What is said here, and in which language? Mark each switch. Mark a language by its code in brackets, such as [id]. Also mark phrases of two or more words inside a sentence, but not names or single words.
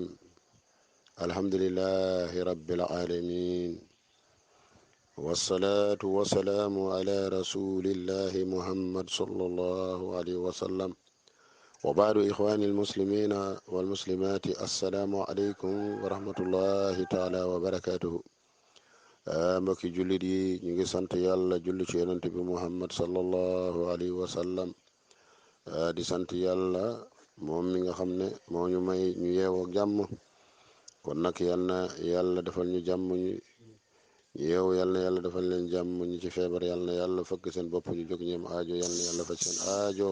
[ar] الحمد لله رب العالمين، والصلاة والسلام على رسول الله محمد صلى الله عليه وسلم. وبعد إخواني المسلمين والمسلمات، السلام عليكم ورحمة الله تعالى وبركاته. [wo] mbokki jullit yi ñu ngi sant yàlla julli ci yonent bi Muhammad [ar] صلى الله عليه وسلم. [wo] di sant yàlla moom mi nga xam ne moo ñu may ñu yeewoo jàmm. kon nag yal na yàlla defal ñu jàmm, ñu yeewu yal na yàlla defal leen jàmm, ñi ci feebar yal na yàlla fëgg seen bopp ñu jóg ñeem aajo, yal na yàlla faj seen aajo.